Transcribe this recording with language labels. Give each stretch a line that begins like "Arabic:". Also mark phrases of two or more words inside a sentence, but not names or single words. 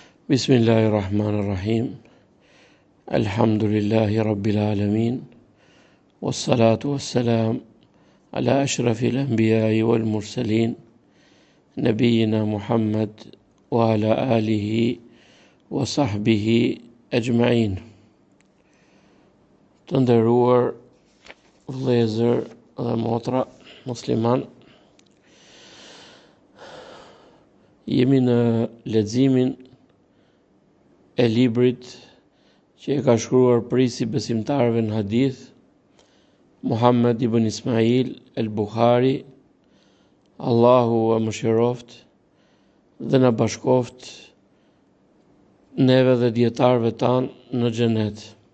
Arabic: بسم الله الرحمن الرحيم. الحمد لله رب العالمين. والصلاة والسلام على أشرف الأنبياء والمرسلين. نبينا محمد وعلى آله وصحبه أجمعين.
Albanian: Të nderuar vëllezër dhe motra musliman, jemi në leximin e librit që e ka shkruar prisi besimtarëve në hadith, Muhammed ibn Ismail el-Bukhari, Allahu e mëshiroft dhe na bashkoft neve dhe dietarëve tanë në xhenet.